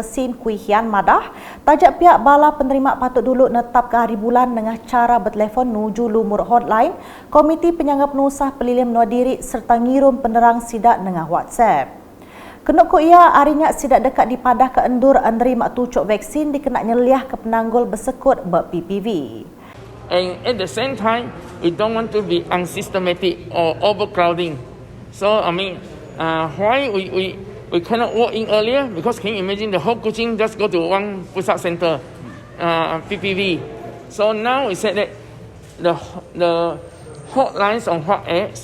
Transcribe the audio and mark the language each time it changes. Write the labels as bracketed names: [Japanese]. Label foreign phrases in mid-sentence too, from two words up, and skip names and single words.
[Iban] Sim Kui Hian madah tajak pihak bala penerima patut dulu netap ke hari bulan dengan cara bertelefon nuju lumur hotline Komiti Penyangga Penusah Pelilih Menua Diri serta ngirum penerang sidak dengan WhatsApp. Kenuk ko ia harinya sidak dekat dipadah ke endur menerima tucuk vaksin dikena nyeliah ke penanggul bersekut ber-PPV. [English] And at the same time, we don't want to be unsystematic or overcrowding. So, why we cannot walk in earlier? Because can you imagine the whole Kuching just go to one Pusat Center, PPV. So now we said that the hotlines on WhatsApp.